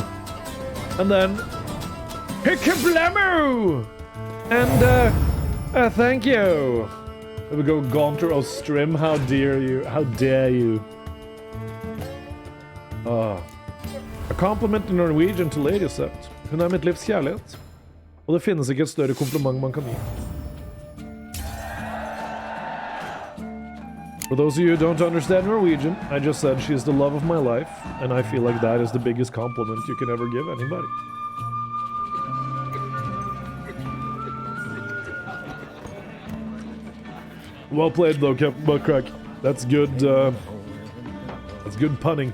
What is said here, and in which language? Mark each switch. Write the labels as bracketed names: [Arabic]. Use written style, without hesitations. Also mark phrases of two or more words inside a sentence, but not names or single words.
[English] And then, Hickablemu! And, thank you. There we go, Gaunter Ostrim, how dare you? How dare you? A compliment in Norwegian to Lady Sept. [Norwegian] Hun mitt livs kjærlighet. Og det finnes ikke et større kompliment man kan gi. [English] For those of you who don't understand Norwegian, I just said she's the love of my life, and I feel like that is the biggest compliment you can ever give anybody. Well played though, Captain Buttcrack. That's good, that's good punning.